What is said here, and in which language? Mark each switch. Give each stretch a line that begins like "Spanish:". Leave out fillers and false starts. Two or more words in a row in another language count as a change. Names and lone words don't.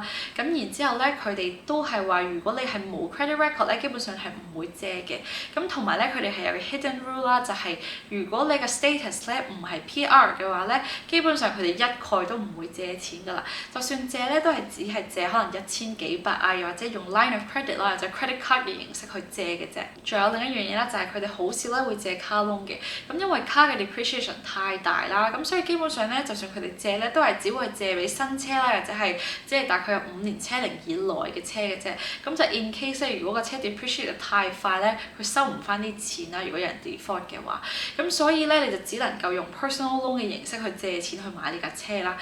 Cantonese: 咁然之後咧，佢哋都係話，如果你係冇
English: credit record
Cantonese: 咧，基本上係唔會借嘅。咁同埋咧，佢哋係有個
English: hidden rule
Cantonese: 啦，就係如果你嘅 status 咧唔係 PR 嘅話咧，基本上佢哋一概都唔會借錢㗎啦。就算借咧，都係只係借可能1000幾百啊，又或者用
English: line of credit
Cantonese: 啦，或者
English: credit card
Cantonese: 嘅形式去借嘅啫。仲有另一樣嘢咧，就係佢哋好少咧會借
English: car loan
Cantonese: 嘅。咁因為 car 嘅 depreciation 太大啦，咁所以基本上咧，就算佢哋借咧，都係只會借俾新車啦，或者係即係大概有5年車齡以內嘅車嘅啫。咁就
English: in case
Cantonese: 咧，如果個車 depreciate 得太快咧，佢收唔翻啲錢啦。如果有人 default 嘅話，咁所以咧你就只能夠用
English: personal loan
Cantonese: 嘅形式去借錢去買呢架車啦。